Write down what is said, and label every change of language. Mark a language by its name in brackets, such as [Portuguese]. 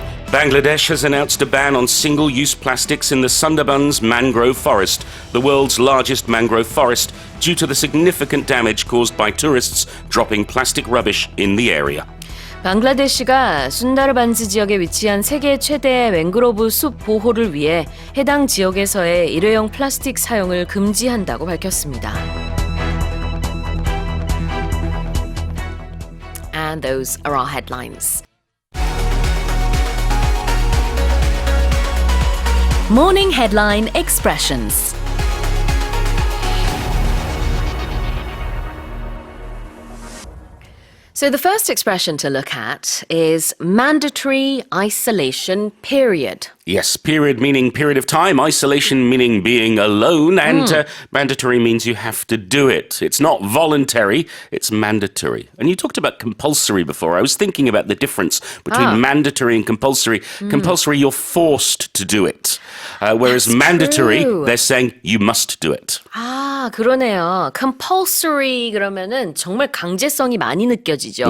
[English] Bangladesh has announced a ban on single-use plastics in the Sundarbans mangrove forest, the world's largest mangrove forest, due to the significant damage caused by tourists dropping plastic rubbish in the area. [Korean] 방글라데시가 순다르반스 지역에 위치한 세계 최대 맹그로브 숲 보호를 위해 해당 지역에서의 일회용 플라스틱 사용을 금지한다고 밝혔습니다. [English] And those are our headlines. Morning headline expressions. So the first expression to look at is mandatory isolation period. Yes, period meaning period of time, isolation meaning being alone, and mandatory means you have to do it. It's not voluntary, it's mandatory. And you talked about compulsory before. I was thinking about the difference between mandatory and compulsory. Compulsory, you're forced to do it. Whereas That's mandatory, true. they're saying you must do it. [Korean] 아, 그러네요. compulsory 그러면은 정말 강제성이 많이 느껴지죠.